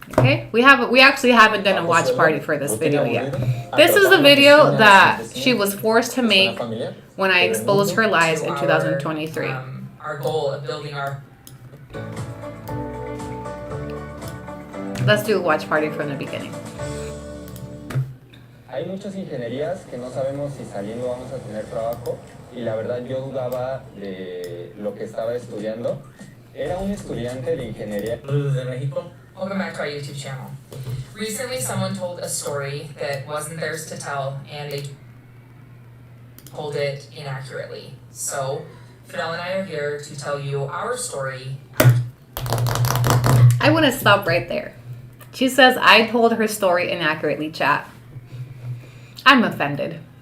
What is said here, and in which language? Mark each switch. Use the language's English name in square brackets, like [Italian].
[English] Okay, we actually haven't done a watch party for this video yet. This is a video that she was forced to make when I exposed her lies in 2023. Our goal of building our... Let's do a watch party from the beginning. [Spanish] Hay muchas ingenierías que no sabemos si saliendo vamos a tener trabajo y la verdad yo dudaba de lo que estaba estudiando. Era un estudiante de ingeniería. de México. [English] Welcome back to our YouTube channel. Recently, someone told a story that wasn't theirs to tell, and they told it inaccurately. So, Fidel and I are here to tell you our story. I want to stop right there. She says I told her story inaccurately, chat. I'm offended.